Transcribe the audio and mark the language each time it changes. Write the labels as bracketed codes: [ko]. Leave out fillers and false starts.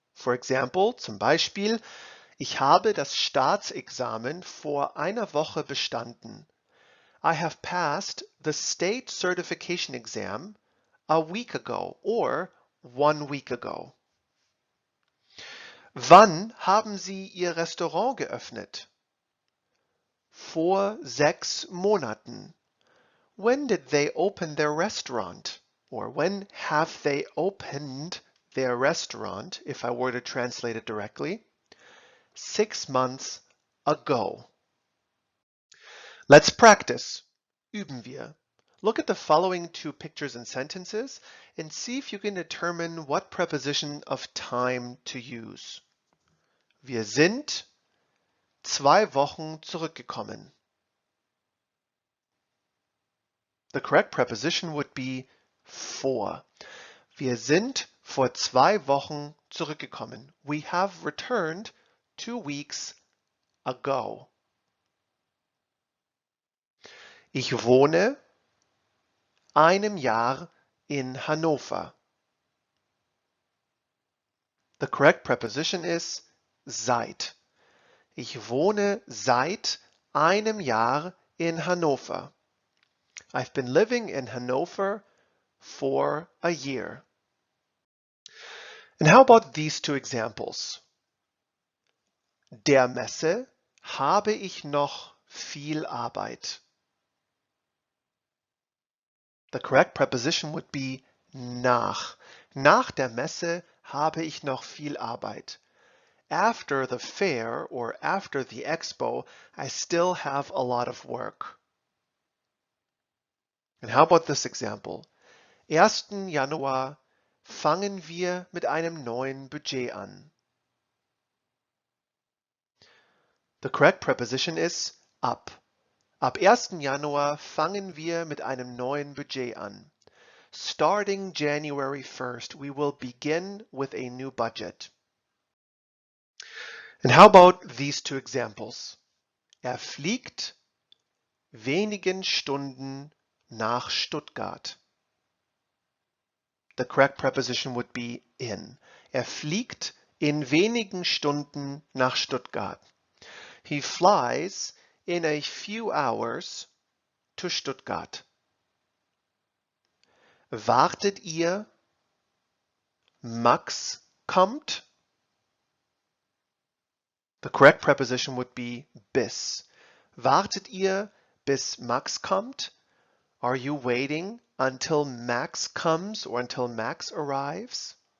[en] For example, [de] zum Beispiel, ich habe das Staatsexamen vor einer Woche bestanden. [en] I have passed the state certification exam a week ago or 1 week ago. [de] Wann haben Sie Ihr Restaurant geöffnet? Vor 6 Monaten. [en] When did they open their restaurant? Or when have they opened their restaurant, if I were to translate it directly? 6 months ago. Let's practice. [de] Üben wir. [en] Look at the following two pictures and sentences and see if you can determine what preposition of time to use. [de] Wir sind 2 Wochen zurückgekommen. [en] The correct preposition would be vor. [de] Wir sind vor 2 Wochen zurückgekommen. [en] We have returned 2 weeks ago. [de] Ich wohne einem Jahr in Hannover. [en] The correct preposition is seit. [de] Ich wohne seit einem Jahr in Hannover. [en] I've been living in Hanover for a year. And how about these two examples? [de] Der Messe habe ich noch viel Arbeit. [en] The correct preposition would be nach. [de] Nach der Messe habe ich noch viel Arbeit. [en] After the fair or after the expo, I still have a lot of work. And how about this example? [de] 1. Januar fangen wir mit einem neuen Budget an. [en] The correct preposition is ab. [de] Ab 1. Januar fangen wir mit einem neuen Budget an. [en] Starting January 1st, we will begin with a new budget. And how about these two examples? [de] Er fliegt wenigen Stunden nach Stuttgart. [en] The correct preposition would be in. [de] Er fliegt in wenigen Stunden nach Stuttgart. [en] He flies in a few hours to Stuttgart. [de] Wartet ihr? Max kommt? [en] The correct preposition would be bis. [de] Wartet ihr, bis Max kommt? [en] Are you waiting until Max comes or until Max arrives?